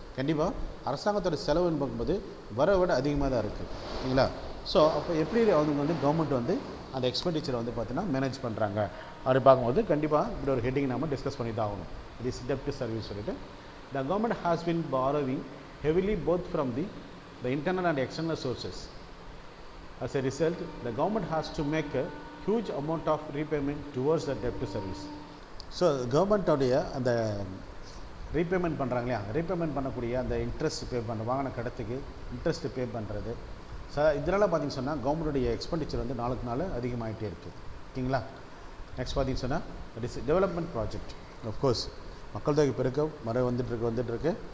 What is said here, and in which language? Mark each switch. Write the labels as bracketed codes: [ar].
[ta] கண்டிப்பாக அரசாங்கத்தோட செலவுன்னு பார்க்கும்போது வர விட அதிகமாக தான் இருக்குது இல்லைங்களா. ஸோ அப்போ எப்படி அவங்க வந்து கவர்மெண்ட் வந்து அந்த எக்ஸ்பெண்டிச்சரை வந்து பார்த்தீங்கன்னா மேனேஜ் பண்ணுறாங்க அப்படி பார்க்கும்போது கண்டிப்பாக இப்படி ஒரு ஹெட்டிங் நம்ம டிஸ்கஸ் பண்ணி தான் ஆகணும். [en] It is dept service சொல்லிட்டு the government has been borrowing heavily both from the internal and external sources. As a result, the government has to make a huge amount of repayment towards the debt service. [ta] So government உடைய அந்த repayment பண்ணுறாங்க இல்லையா, repayment பண்ணக்கூடிய அந்த interest பே பண்ண வாங்கின கடத்துக்கு interest பே பண்ணுறது. இதனால் பார்த்திங்கன்னு சொன்னால் கவர்மெண்ட்டுடைய எக்ஸ்பெண்டிச்சர் வந்து நாளுக்கு நாள் அதிகமாகிட்டே இருக்குது ஓகேங்களா. நெக்ஸ்ட் பார்த்திங்கன்னு சொன்னால் [en] That is development project. [ta] Of course மக்கள் தொகை பெருக்கம் வந்துட்டுருக்கு.